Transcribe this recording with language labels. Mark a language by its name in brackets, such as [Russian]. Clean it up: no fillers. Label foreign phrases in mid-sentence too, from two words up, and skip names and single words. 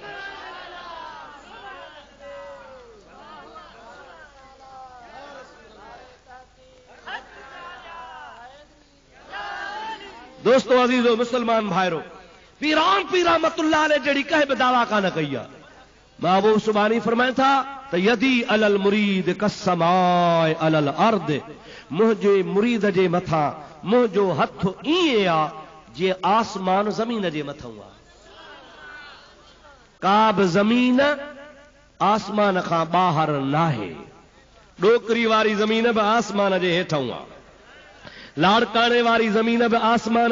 [Sindhi] दोस्तो अजीजो मुसलमान भाइरो पीरान पीर [Arabic] رحمة الله عليه [Sindhi] जड़ी कहे बि दावा कान कई आहे महबूब सुभानी फरमाए था त [Arabic] يدي على المريد كالسماء على الأرض [Sindhi] मुंहिंजे मुरीद जे मथां मुंहिंजो हथ ईअं आहे जीअं आसमान ज़मीन जे मथां आहे का बि ज़मीन आसमान खां ॿाहिरि नाहे ॾोकरी वारी ज़मीन बि आसमान जे हेठां आहे लाड़काणे वारी ज़मीन बि आसमान